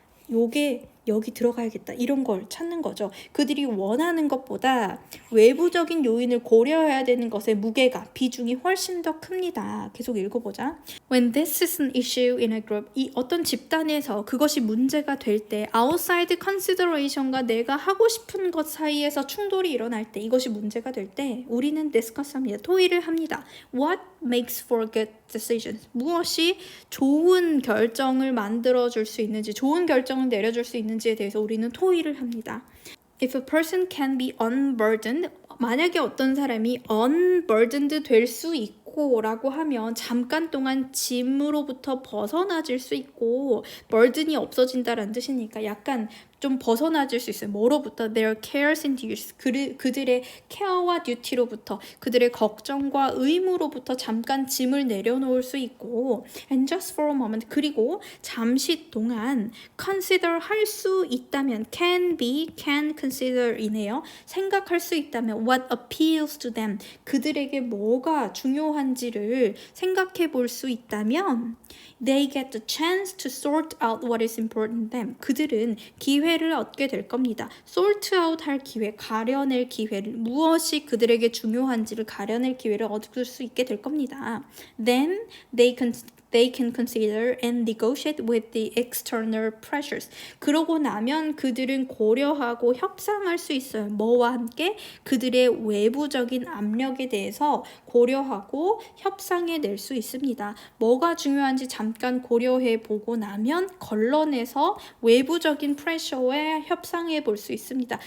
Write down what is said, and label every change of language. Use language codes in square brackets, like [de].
[ko] 요게 여기 들어가야겠다. 이런 걸 찾는 거죠. 그들이 원하는 것보다 외부적인 요인을 고려해야 되는 것의 무게가, 비중이 훨씬 더 큽니다. 계속 읽어보자. [en] When this is an issue in a group, [ko] 이 어떤 집단에서 그것이 문제가 될 때 outside consideration과 내가 하고 싶은 것 사이에서 충돌이 일어날 때 이것이 문제가 될 때 우리는 discuss합니다. 토의를 합니다. [en] What makes for good decisions? [ko] 무엇이 좋은 결정을 만들어줄 수 있는지, 좋은 결정을 내려줄 수 있는지에 대해서 우리는 토의를 합니다. [en] If a person can be unburdened, [ko] 만약에 어떤 사람이 unburdened 될 수 있고 있고 라고 하면 잠깐 동안 짐으로부터 벗어나질 수 있고 burden이 없어진다라는 뜻이니까 약간 좀 벗어나질 수 있어요. 뭐로부터? [en] Their cares and duties. [ko] 그들의 케어와 듀티로부터, 그들의 걱정과 의무로부터 잠깐 짐을 내려놓을 수 있고 [en] and just for a moment. [ko] 그리고 잠시 동안 consider 할 수 있다면 [en] can consider [ko] 이네요. 생각할 수 있다면 [en] what appeals to them. [ko] 그들에게 뭐가 중요한지를 생각해 볼 수 있다면 [en] they get the chance to sort out what is important to them. [ko] 그들은 기회를 얻게 될 겁니다. sort out 할 기회, 가려낼 기회를, 무엇이 그들에게 중요한지를 가려낼 기회를 얻을 수 있게 될 겁니다. [en] Then they can consider and negotiate with the external pressures. [ko] 그러고 나면 그들은 고려하고 협상할 수 있어요. 뭐와 함께? 그들의 외부적인 압력에 대해서 고려하고 협상해 낼 수 있습니다. 뭐가 중요한지 잠깐 고려해 보고 나면 걸러내서 외부적인 프레셔에 협상해 볼 수 있습니다.